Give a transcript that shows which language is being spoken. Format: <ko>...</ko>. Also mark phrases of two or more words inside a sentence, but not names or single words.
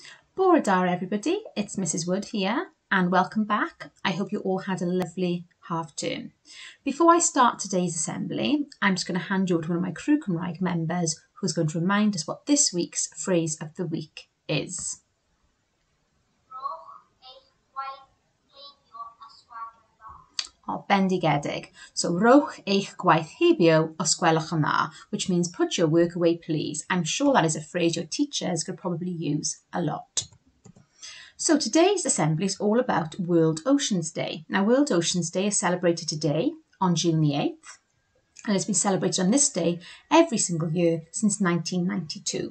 <cy>Bore dar</cy> <en>everybody, it's Mrs. Wood here and welcome back. I hope you all had a lovely half term. Before I start today's assembly, I'm just going to hand you over to one of my Crew Cymraeg members who's going to remind us what this week's phrase of the week is.</en> <cy>Oh, bendigedig. So, rowch eich gwaith hebio os gwelwch yn dda,</cy> <en>which means put your work away please. I'm sure that is a phrase your teachers could probably use a lot. So today's assembly is all about World Oceans Day. Now World Oceans Day is celebrated today on June the 8th and it's been celebrated on this day every single year since 1992.</en>